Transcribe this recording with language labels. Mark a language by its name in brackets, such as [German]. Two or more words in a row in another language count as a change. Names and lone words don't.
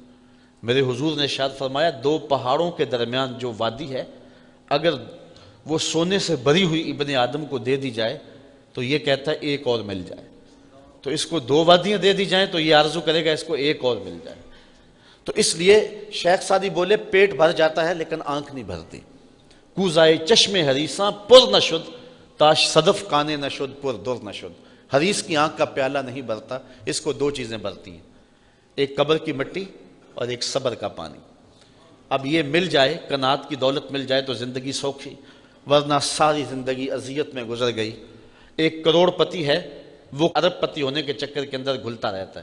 [Urdu] میرے حضور نے ارشاد فرمایا 2 پہاڑوں کے درمیان جو وادی ہے اگر وہ سونے سے بھری ہوئی ابن آدم کو دے دی جائے تو یہ کہتا ہے ایک اور مل جائے۔ تو اس کو 2 وادیاں دے دی جائیں تو یہ آرزو کرے گا اس کو ایک اور مل جائے۔ تو اس لیے شیخ سعدی بولے پیٹ بھر جاتا ہے لیکن آنکھ نہیں بھرتی۔ [Persian] کوزائے چشم حریصاں پر نشد تاش صدف کانے نشد پر در نشد۔ [Urdu] حریص کی آنکھ کا پیالہ نہیں بھرتا، اس کو 2 چیزیں بھرتی ہیں، ایک قبر کی مٹی اور ایک صبر کا پانی۔ اب یہ مل جائے، قناعت کی دولت مل جائے تو زندگی سوکھی، ورنہ ساری زندگی اذیت میں گزر گئی۔ 1 کروڑ پتی ہے، وہ ارب پتی ہونے کے چکر کے اندر گھلتا رہتا ہے۔